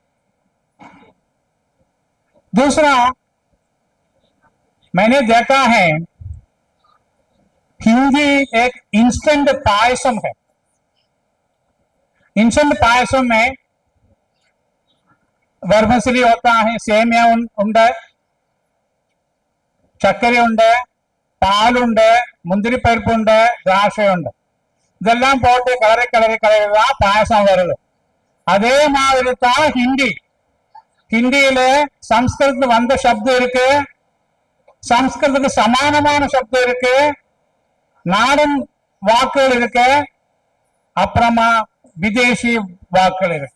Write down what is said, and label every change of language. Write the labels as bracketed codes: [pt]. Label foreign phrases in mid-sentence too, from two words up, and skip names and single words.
[hi] दूसरा मैंने देखा है, हिंदी एक इंस्टेंट पायसम है। इंस्टेंट पायसम में वर्मसिली होता है, [ml] സേമിയ ഉണ്ടേ, ചക്കര ഉണ്ടേ, പാൽ ഉണ്ടേ, മുന്തിരി പരിപ്പ് ഉണ്ടേ, ദ്രാക്ഷ ഉണ്ടേ, [ta] இதெல்லாம் போட்டு கலரை கலரை கலரைதான் பாயசம் வருது. அதே மாதிரி தான் ஹிந்தி. ஹிந்தியில சம்ஸ்கிருத் வந்த சப்தம் இருக்கு, சம்ஸ்கிருத்துக்கு சமானமான சப்தம் இருக்கு, நாடன் வாக்குகள் இருக்கு, அப்புறமா விதேசி வாக்குகள் இருக்கு.